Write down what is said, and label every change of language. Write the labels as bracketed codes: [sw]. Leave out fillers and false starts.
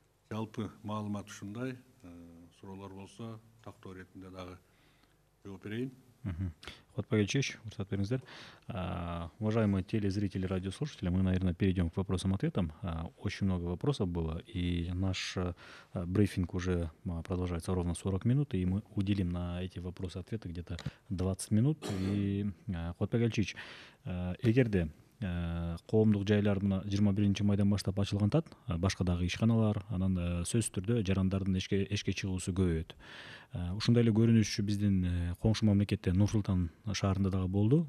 [ky] Жалпы маалымат ушундай. Суроолор болсо тактоо иретинде дагы жооп берейин. [kk] Куатбек Ильич, рұқсат беріңіздер. [ru] Уважаемые телезрители, радиослушатели, мы, наверное, перейдем к вопросам-ответам. Очень много вопросов было, и наш брифинг уже продолжается ровно 40 минут, и мы уделим на эти вопросы-ответы где-то 20 минут. [ky] И, Куатбек Ильич, эгерде коомдук жайлар мына 21 майдан баштап ачылган тат, башка дагы ишканалар, анан сөзсүз түрдө жарандардын эшке чыгуусу көбөйөт. Ушундай эле көрүнүш биздин коңшу мамлекетте Нур-Султан шаарында дагы болду.